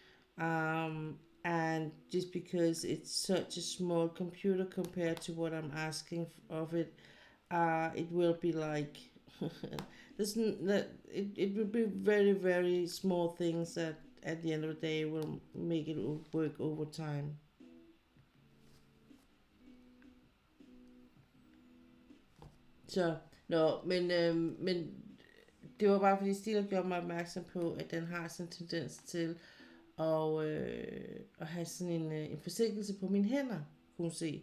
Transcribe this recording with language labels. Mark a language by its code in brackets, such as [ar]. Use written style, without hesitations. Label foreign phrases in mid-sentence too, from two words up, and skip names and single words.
[en] And just because it's such a small computer compared to what I'm asking of it, it will be like this. That it will be very very small things that at the end of the day will make it work over time. [da] Så, men det var bare fordi Stila gjorde mig opmærksom på, at den har sådan en tendens til at have sådan en forsinkelse på mine hænder, kunne hun se.